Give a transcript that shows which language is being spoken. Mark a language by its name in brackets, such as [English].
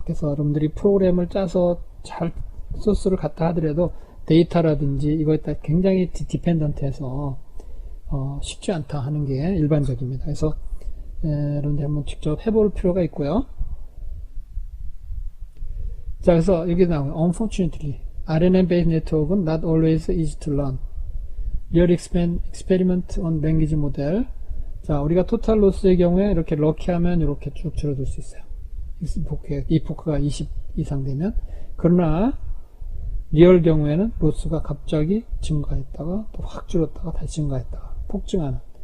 [Korean] 그래서 여러분들이 프로그램을 짜서 잘 소스를 갖다 하더라도 데이터라든지 이거에 따라 굉장히 디펜던트해서 쉽지 않다 하는 게 일반적입니다. 그래서 여러분들 한번 직접 해볼 필요가 있고요. 자, 그래서 여기 나와요. [English] Unfortunately, RNN-based network은 not always easy to learn. Real experiment on language model. [Korean] 자, 우리가 토탈 로스의 경우에 이렇게 럭키하면 이렇게 쭉 줄어들 수 있어요. 이포크가 20 이상 되면. 그러나 리얼 경우에는 로스가 갑자기 증가했다가 또 확 줄었다가 다시 증가했다가 폭증하는.